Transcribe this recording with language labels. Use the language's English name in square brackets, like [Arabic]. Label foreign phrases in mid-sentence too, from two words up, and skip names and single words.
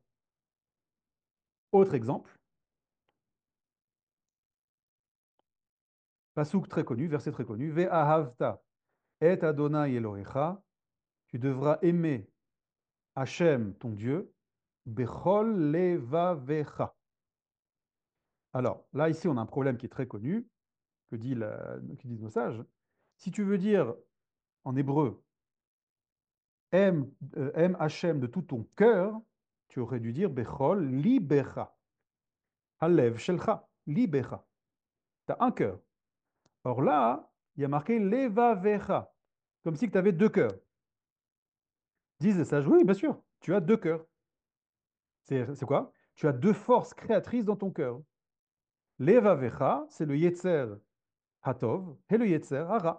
[French] Autre exemple, pasouk très connu, verset très connu, [Hebrew] ואהבת את אדוני אלוהיך, [French] tu devras aimer Hachem, ton Dieu, [Hebrew] בכל לבבך. [French] Alors, là, ici, on a un problème qui est très connu, que disent nos sages. Si tu veux dire en hébreu, aime Hachem de tout ton cœur, tu aurais dû dire [Hebrew] בכל לבך. הלב שלך לבך. [French] Tu as un cœur. Or là, il y a marqué levavecha, comme si tu avais deux cœurs. Disent les sages, oui, bien sûr, tu as deux cœurs. C'est quoi? Tu as deux forces créatrices dans ton cœur. Levavecha, c'est le [Hebrew] יצר הטוב [French] et le [Hebrew] יצר הרע.